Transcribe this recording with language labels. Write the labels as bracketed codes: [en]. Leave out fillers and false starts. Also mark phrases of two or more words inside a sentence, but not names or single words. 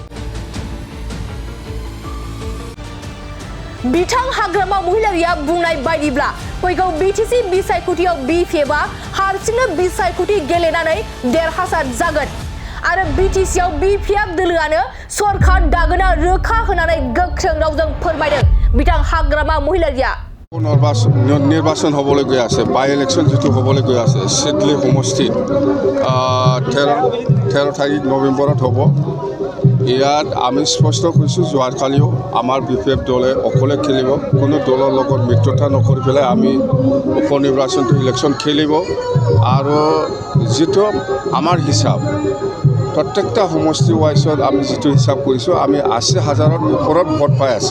[brx] बिथां हाग्रामा महिलारिया बुंनाय बायदिब्ला फैगौ बिटिसि बिसायख'थियाव बिपिएफआ हारसिंनो बिसायख'थि गेलेनानै देरहासार जागोन आरो बिटिसिआव बिपिएफ दोलोआनो सरकार दागोना रोखा होननानै गोख्रों रावजों फोरमायदों बिथां हाग्रामा महिलारिया। [as] নির্বাচন হবলৈ গৈ আছে [en] bye election [as] যেটো হবলৈ গৈ আছে সিডলি সমষ্টিত 13 তাৰিখ নৱেম্বৰত হ'ব। ইয়াত আমি স্পষ্ট কৈছোঁ যোৱাকালিও আমাৰ বিপিএফ দলে অকলে খেলিব কোনো দলৰ লগত মিত্ৰতা নকৰি পেলাই আমি উপ নিৰ্বাচনটো ইলেকশ্যন খেলিব আৰু যেটো আমাৰ হিসাব প্ৰত্যেকটা সমষ্টি ওয়াইজত আমি যেটো হিসাব কৰিছোঁ আমি 80,000ৰ ওপৰত ভোট পাই আছে।